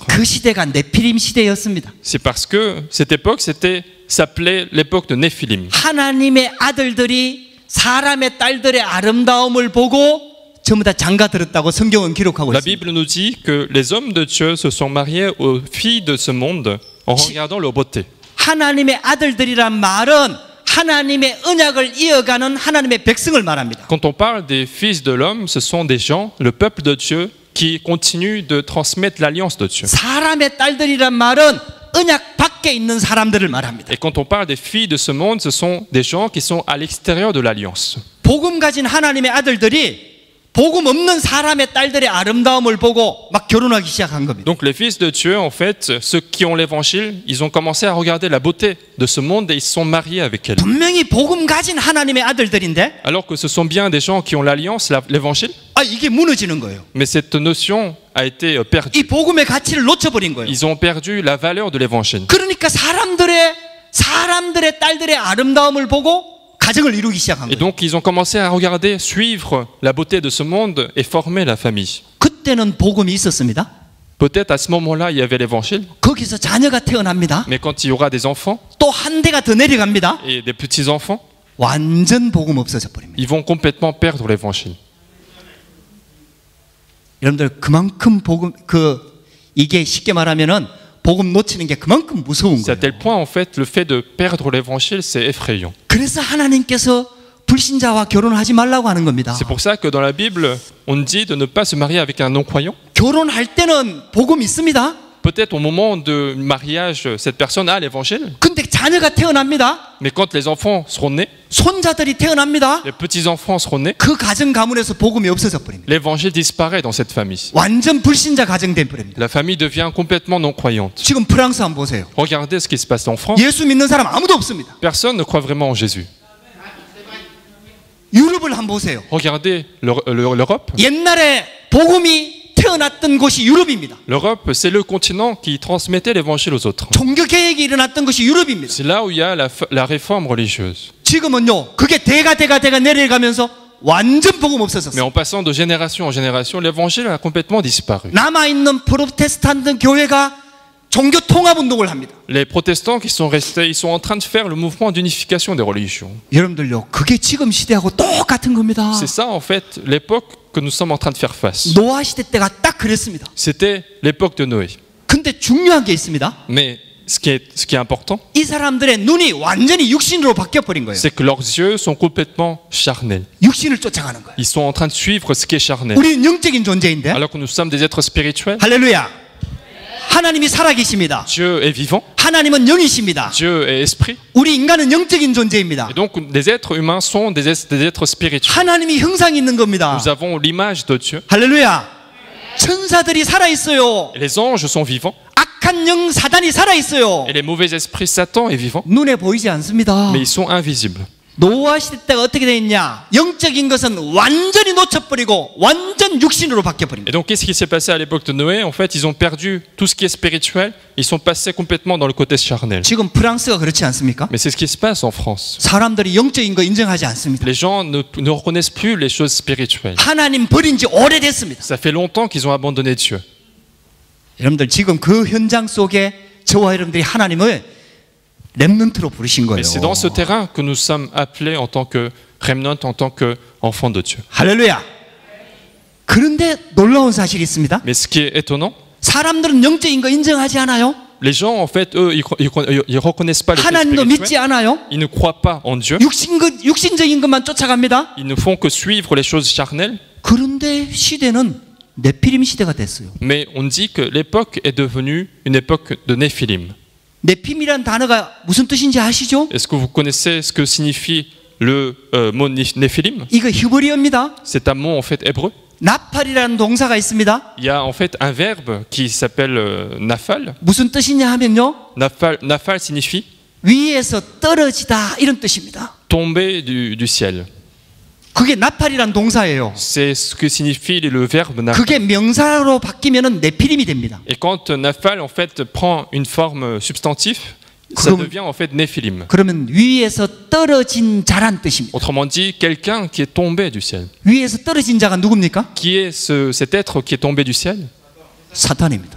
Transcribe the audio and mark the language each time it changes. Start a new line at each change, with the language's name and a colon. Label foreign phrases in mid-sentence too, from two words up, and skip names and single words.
Korean: 그 시대가 네피림 시대였습니다.
French: C'est parce que cette époque s'appelait l'époque de Néphilim.
Korean: 하나님의 아들들이 사람의 딸들의 아름다움을 보고 전부 다 장가 들었다고 성경은 기록하고
French: La
Korean: 있습니다.
French: Bible nous dit que les hommes de Dieu se sont mariés aux filles de ce monde en regardant leur beauté.
Korean: 하나님의 아들들이란 말은 하나님의 언약을 이어가는 하나님의 백성을 말합니다.
French: Quand on parle des fils de l'homme, ce sont des gens, le peuple de Dieu, qui continuent de transmettre l'alliance de Dieu.
Korean: 사람의 딸들이란 말은 언약 밖에 있는 사람들을 말합니다.
French: Et quand on parle des filles de ce monde, ce sont des gens qui sont à l'extérieur de l'alliance.
Korean: 복음 가진 하나님의 아들들이 복음 없는 사람의 딸들의 아름다움을 보고 막 결혼하기 시작한 겁니다.
French: Donc les fils de Dieu, en fait, ceux qui ont l'évangile, ils ont commencé à regarder la beauté de ce monde et ils se sont mariés avec elle.
Korean: 분명히 복음 가진 하나님의 아들들인데
French: Alors que ce sont bien des gens qui ont l'alliance, l'évangile,
Korean: 이게 무너지는 거예요.
French: mais cette notion a été perdue.
Korean: 이 복음의 가치를 놓쳐버린 거예요.
French: Ils ont perdu la valeur de l'évangile.
Korean: 그러니까 사람들의 딸들의 아름다움을 보고 가정을 이루기 시작한
French: Et
Korean: 거예요.
French: donc ils ont commencé à regarder, suivre la beauté de ce monde et former la famille.
Korean: 그때는 복음이 있었습니다.
French: Peut-être à ce moment-là, il y avait l'évangile,
Korean: 거기서 자녀가 태어납니다.
French: mais quand il y aura des enfants
Korean: 또 한 대가 더 내려갑니다.
French: et des petits-enfants,
Korean: 완전 복음 없어져 버립니다.
French: ils vont complètement perdre l'évangile.
Korean: 여러분들 그만큼 복음 이게 쉽게 말하면은 복음 놓치는 게 그만큼 무서운
French: C'est à
Korean: 거예요.
French: tel point, en fait, le fait de perdre l'évangile, c'est effrayant.
Korean: 그래서 하나님께서 불신자와 결혼하지 말라고 하는 겁니다.
French: C'est pour ça que dans la Bible, on dit de ne pas se marier avec un non-croyant.
Korean: 결혼할 때는 복음 있습니다.
French: Peut-être au moment du mariage, cette personne a l'évangile,
Korean: 근데 자녀가 태어납니다.
French: Mais quand les enfants seront nés,
Korean: 손자들이 태어납니다.
French: les petits-enfants seront nés,
Korean: 그 가정 가문에서 복음이 없어져 버립니다.
French: l'évangile disparaît dans cette famille.
Korean: 완전 불신자 가정 돼 버립니다.
French: La famille devient complètement non-croyante.
Korean: 지금 프랑스 한번 보세요.
French: Regardez ce qui se passe en France.
Korean: 예수 믿는 사람 아무도 없습니다.
French: Personne ne croit vraiment en Jésus.
Korean: 유럽을 한번 보세요.
French: Regardez l'Europe.
Korean: 옛날에 복음이 태어났던 곳이 유럽입니다.
French: L'Europe, c'est le continent qui transmettait l'évangile aux autres.
Korean: 종교 개혁이 일어났던 것이 유럽입니다.
French: C'est là où il y a la réforme religieuse.
Korean: 지금은요, 그게 대가 내려가면서 완전 복음
French: Mais
Korean: 없어졌어요.
French: en passant de génération en génération, l'évangile a complètement disparu.
Korean: 남아있는 프로테스탄트 교회가 종교 통합 운동을 합니다.
French: Les protestants qui sont restés, ils sont en train de faire le mouvement d'unification des religions.
Korean: 여러분들요, 그게 지금 시대하고 똑같은 겁니다.
French: C'est ça, en fait, l'époque que nous sommes en train de faire face.
Korean: 노아 시대 때가 딱 그랬습니다.
French: C'était l'époque de Noé.
Korean: 근데 중요한 게 있습니다.
French: Mais ce qui est important,
Korean: 이 사람들의 눈이 완전히 육신으로 바뀌어 버린 거예요.
French: c'est que leurs yeux sont complètement charnels.
Korean: 육신을 쫓아가는 거예요.
French: Ils sont en train de suivre ce qui est charnel.
Korean: 우리는 영적인 존재인데.
French: Alors que nous sommes des êtres spirituels,
Korean: 할렐루야. 하나님이 살아계십니다.
French: Dieu est vivant,
Korean: 하나님은 영이십니다.
French: Dieu est esprit.
Korean: 우리 인간은 영적인 존재입니다.
French: Et donc, les êtres humains sont des êtres spirituels.
Korean: 하나님이 형상이 있는 겁니다.
French: Nous avons l'image de Dieu.
Korean: 할렐루야. 천사들이 살아있어요.
French: Et les anges sont vivants.
Korean: 악한 영 사단이 살아있어요.
French: Et les mauvais esprits, Satan est vivant.
Korean: 눈에 보이지 않습니다.
French: Mais ils sont invisibles.
Korean: 노아 시대 때가 어떻게 되어 있냐? 영적인 것은 완전히 놓쳐버리고 완전 육신으로 바뀌어버립니다.
French: Et donc, qu'est-ce qui s'est passé à l'époque de Noé? En fait, ils ont perdu tout ce qui est spirituel. Ils sont passés complètement dans le côté charnel.
Korean: 지금 프랑스가 그렇지 않습니까?
French: Mais c'est ce qui se passe en France.
Korean: 사람들이 영적인 거 인정하지 않습니다.
French: Les gens ne reconnaissent plus les choses spirituelles.
Korean: 하나님 버린 지 오래됐습니다.
French: Ça fait longtemps qu'ils ont abandonné Dieu.
Korean: 여러분들 지금 그 현장 속에 저와 여러분들이 하나님을 렘넌트로 부르신 거예요.
French: Et c'est dans ce terrain que nous sommes appelés en tant que remnant, en tant qu'enfants de Dieu.
Korean: 할렐루야. 그런데 놀라운 사실이 있습니다.
French: Mais ce qui est étonnant,
Korean: 사람들은 영적인 거 인정하지 않아요.
French: les gens, en fait, eux, ils reconnaissent pas le fait
Korean: 하나님도 믿지
French: spirituel.
Korean: 않아요.
French: Ils ne croient pas en Dieu.
Korean: 육신적인 것만 쫓아갑니다.
French: Ils ne font que suivre les choses charnelles.
Korean: 그런데 시대는 네피림 시대가 됐어요.
French: Mais on dit que l'époque est devenue une époque de Néphilim.
Korean: 네피림이라는 단어가 무슨 뜻인지 아시죠?
French: Est-ce que vous connaissez ce que signifie le mot Néphilim?
Korean: 이거 히브리어입니다.
French: C'est un mot en fait hébreu.
Korean: 나팔이라는 동사가 있습니다.
French: Il y a en fait un verbe qui s'appelle nafal.
Korean: 무슨 뜻이냐 하면요.
French: Nafal signifie
Korean: 위에서 떨어지다 이런 뜻입니다.
French: tomber du ciel.
Korean: 그게 나팔이라는 동사예요.
French: C'est ce que signifie le verbe nafal.
Korean: 그게 명사로 바뀌면은 네피림이 됩니다.
French: Et quand nafal en fait prend une forme substantive, ça devient en fait Néphilim.
Korean: 그러면 위에서 떨어진 자란 뜻입니다.
French: Autrement dit, quelqu'un qui est tombé du ciel.
Korean: 위에서 떨어진 자가 누굽니까?
French: Qui est cet être qui est tombé du ciel?
Korean: 사탄입니다.